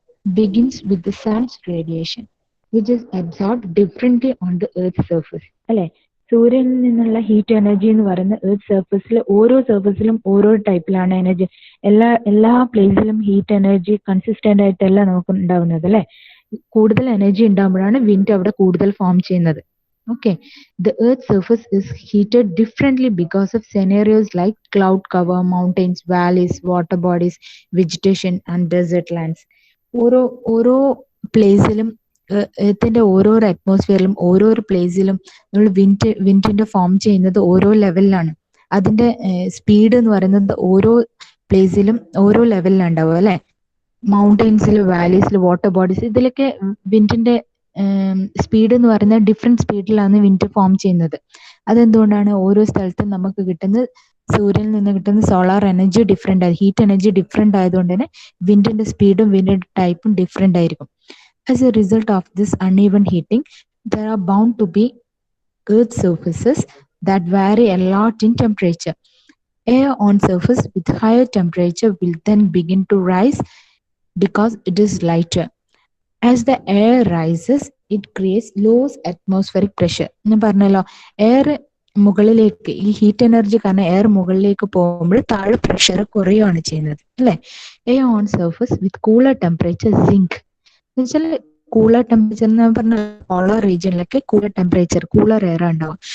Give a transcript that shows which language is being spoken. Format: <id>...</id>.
<en>begins with the sun's radiation, which is absorbed differently on the earth's surface.</en> <ml>അല്ലെ, സൂര്യനിൽ നിന്നുള്ള heat energy എന്ന് പറയുന്ന എർത്ത് സർഫസിൽ ഓരോ സർഫസിലും ഓരോ ടൈപ്പിലാണ് എനർജി. എല്ലാ പ്ലേസിലും ഹീറ്റ് എനർജി കൺസിസ്റ്റന്റ് ആയിട്ടല്ല നമുക്ക് ഉണ്ടാവുന്നത് അല്ലെ. കൂടുതൽ എനർജി ഉണ്ടാകുമ്പോഴാണ് വിൻഡ് അവിടെ കൂടുതൽ ഫോം ചെയ്യുന്നത്.</ml> <en>Okay, the Earth's surface is heated differently because of scenarios like cloud cover, mountains, valleys, water bodies, vegetation, and desert lands.</en> <ml>ഓരോ ഓരോ പ്ലേസിലും എർത്തിന്റെ ഓരോരോ അറ്റ്മോസ്ഫിയറിലും ഓരോരോ പ്ലേസിലും നമ്മൾ വിൻഡിന്റെ ഫോം ചെയ്യുന്നത് ഓരോ ലെവലിലാണ്. അതിന്റെ സ്പീഡ് എന്ന് പറയുന്നത് ഓരോ പ്ലേസിലും ഓരോ ലെവലിലാണ് ഉണ്ടാവുക അല്ലെ. മൗണ്ടെയിൻസിൽ, വാലീസിൽ, വാട്ടർ ബോഡീസ്, ഇതിലൊക്കെ വിൻഡിന്റെ സ്പീഡ് എന്ന് പറയുന്നത് ഡിഫറെന്റ് സ്പീഡിലാണ് വിൻഡ് ഫോം ചെയ്യുന്നത്. അതെന്തുകൊണ്ടാണ്? ഓരോ സ്ഥലത്തും നമുക്ക് കിട്ടുന്ന സൂര്യനിൽ നിന്ന് കിട്ടുന്ന സോളാർ എനർജി ഡിഫറെന്റ് ആയി, ഹീറ്റ് എനർജി ഡിഫറെന്റ് ആയതുകൊണ്ട് തന്നെ വിൻഡിന്റെ സ്പീഡും വിൻഡിന്റെ ടൈപ്പും ഡിഫറെന്റ് ആയിരിക്കും.</ml> <en>As a result of this uneven heating, there are bound to be earth surfaces that vary a lot in temperature. Air on surface with higher temperature will then begin to rise because it is lighter. As the air rises, it creates low atmospheric pressure.</en> <ml>ഞാൻ പറഞ്ഞല്ലോ, air മുകളിലേക്ക്, ഈ heat energy കാരണം air മുകളിലേക്ക് പോകുമ്പോൾ താഴെ pressure കുറയുകയാണ് ചെയ്യുന്നത് അല്ലെ.</ml> <en>air on surface with cooler temperature sink</en> <ml>എന്ന് വെച്ചാൽ കൂളർ ടെമ്പറേച്ചർ എന്ന് പറഞ്ഞ pallor റീജിയനിലൊക്കെ cooler temperature, cooler air ഉണ്ടാവും.</ml>